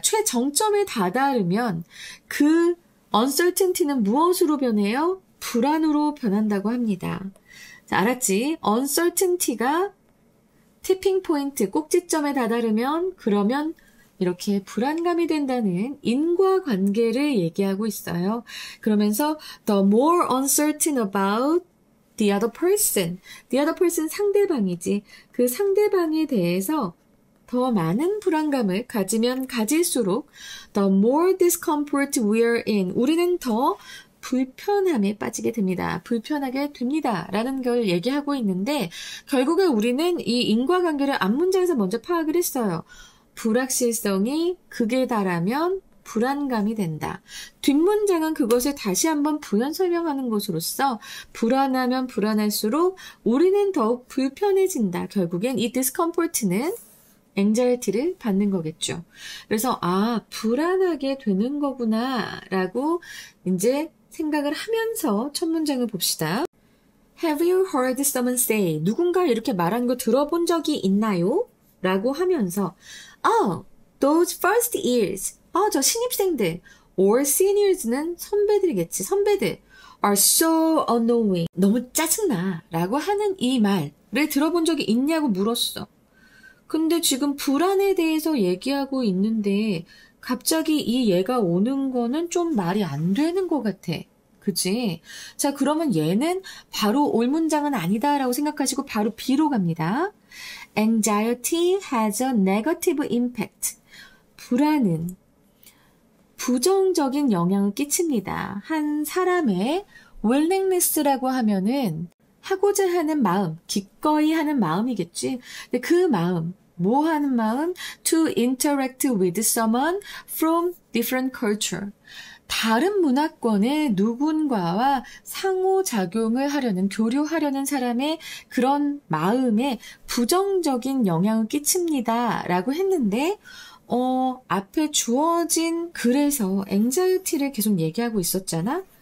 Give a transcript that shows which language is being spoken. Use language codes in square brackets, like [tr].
[ko] 최정점에 다다르면 그 uncertainty는 무엇으로 변해요? 불안으로 변한다고 합니다. 자, 알았지? uncertainty가 티핑 포인트, 꼭지점에 다다르면 그러면 이렇게 불안감이 된다는 인과관계를 얘기하고 있어요. 그러면서 [en] the more uncertain about the other person. the other person [ko] 상대방이지. 그 상대방에 대해서 더 많은 불안감을 가지면 가질수록 [en] the more discomfort we are in. [ko] 우리는 더 불편함에 빠지게 됩니다. 불편하게 됩니다. 라는 걸 얘기하고 있는데 결국에 우리는 이 인과관계를 앞문장에서 먼저 파악을 했어요. 불확실성이 극에 달하면 불안감이 된다. 뒷문장은 그것을 다시 한번 부연 설명하는 것으로서 불안하면 불안할수록 우리는 더욱 불편해진다. 결국엔 이 discomfort는 anxiety를 받는 거겠죠. 그래서 불안하게 되는 거구나 라고 이제 생각을 하면서 첫 문장을 봅시다. [en] Have you heard someone say? [ko] 누군가 이렇게 말하는 거 들어본 적이 있나요? 라고 하면서 [en] those first years. [ko] 저 신입생들. [en] or seniors [ko] 는 선배들이겠지. 선배들. [en] are so annoying. [ko] 너무 짜증나. 라고 하는 이 말을 들어본 적이 있냐고 물었어. 근데 지금 불안에 대해서 얘기하고 있는데 갑자기 이 얘가 오는 거는 좀 말이 안 되는 것 같아. 그치? 자, 그러면 얘는 바로 올 문장은 아니다라고 생각하시고 바로 B로 갑니다. [en] Anxiety has a negative impact. [ko] 불안은 부정적인 영향을 끼칩니다. 한 사람의 willingness라고 하면은 하고자 하는 마음, 기꺼이 하는 마음이겠지. 근데 그 마음, 뭐 하는 마음? [en] To interact with someone from different culture. [ko] 다른 문화권의 누군가와 상호작용을 하려는, 교류하려는 사람의 그런 마음에 부정적인 영향을 끼칩니다. 라고 했는데, 앞에 주어진 글에서 anxiety를 계속 얘기하고 있었잖아?